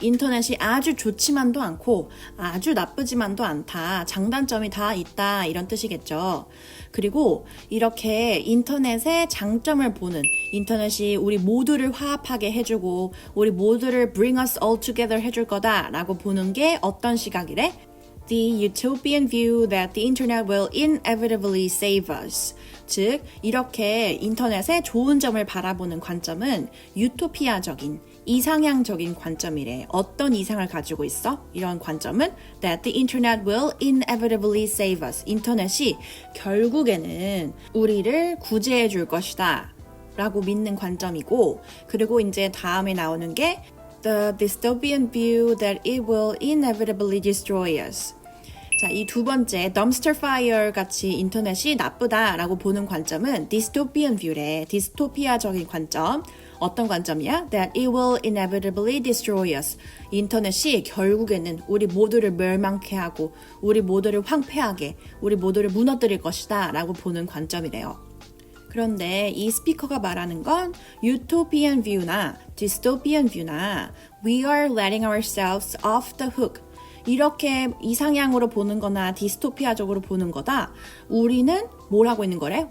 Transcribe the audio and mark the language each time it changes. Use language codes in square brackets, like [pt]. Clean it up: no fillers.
[ko] 인터넷이 아주 좋지만도 않고 아주 나쁘지만도 않다. 장단점이 다 있다. 이런 뜻이겠죠. 그리고 이렇게 인터넷의 장점을 보는, 인터넷이 우리 모두를 화합하게 해주고 우리 모두를 [en] bring us all together [ko] 해줄 거다라고 보는 게 어떤 시각이래? [en] The utopian view that the internet will inevitably save us. [ko] 즉, 이렇게 인터넷의 좋은 점을 바라보는 관점은 유토피아적인, 이상향적인 관점이래. 어떤 이상을 가지고 있어? 이런 관점은 [en] that the internet will inevitably save us. [ko] 인터넷이 결국에는 우리를 구제해 줄 것이다 라고 믿는 관점이고, 그리고 이제 다음에 나오는 게 [en] the dystopian view that it will inevitably destroy us. [ko] 자, 이 두 번째 dumpster fire 같이 인터넷이 나쁘다라고 보는 관점은 dystopian view래. 디스토피아적인 관점. 어떤 관점이야? [en] That it will inevitably destroy us. [ko] 인터넷이 결국에는 우리 모두를 멸망케 하고 우리 모두를 황폐하게, 우리 모두를 무너뜨릴 것이다 라고 보는 관점이래요. 그런데 이 스피커가 말하는 건 [en] utopian view나 dystopian view나 we are letting ourselves off the hook. [ko] 이렇게 이상향으로 보는 거나 디스토피아적으로 보는 거다. 우리는 뭘 하고 있는 거래?